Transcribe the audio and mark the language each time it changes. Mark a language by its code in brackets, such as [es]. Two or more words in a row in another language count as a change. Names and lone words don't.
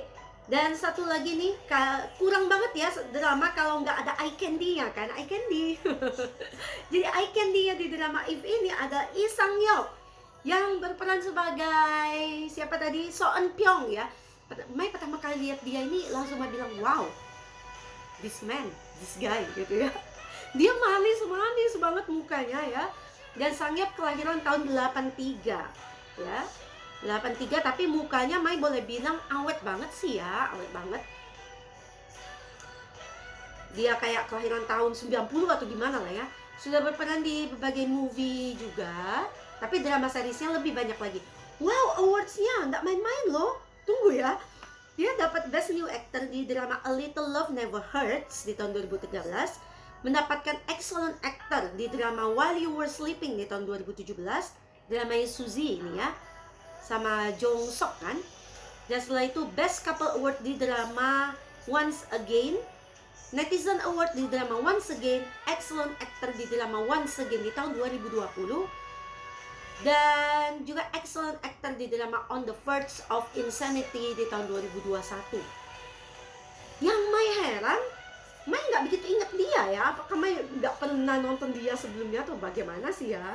[id] Dan satu lagi nih, kurang banget ya drama kalau nggak ada [en] eye candy-nya [id] kan, [en] eye candy. [id] Jadi [en] eye candy-nya [id] di drama If ini ada Lee Sang Yeok yang berperan sebagai siapa tadi? So Eun Pyong ya. Mai pertama kali lihat dia ini langsung bilang [en] wow, this guy [id] gitu ya. Dia manis banget mukanya ya. Dan Sang Yeok kelahiran tahun 83 ya. 83 tapi mukanya Mai boleh bilang awet banget sih ya, awet banget. Dia kayak kelahiran tahun 90 atau gimana lah ya. Sudah berperan di berbagai movie juga, tapi drama seriesnya lebih banyak lagi. Wow, awards-nya nggak main-main loh. Tunggu ya. Dia dapat Best New Actor di drama A Little Love Never Hurts di tahun 2013, mendapatkan Excellent Actor di drama While You Were Sleeping di tahun 2017, drama Suzy ini ya, sama Jong Sok kan. Dan setelah itu Best Couple Award di drama Once Again, Netizen Award di drama Once Again, Excellent Actor di drama Once Again di tahun 2020, dan juga Excellent Actor di drama On the Verge of Insanity di tahun 2021. Yang Mai heran, Mai nggak begitu ingat dia ya. Apakah Mai nggak pernah nonton dia sebelumnya atau bagaimana sih ya?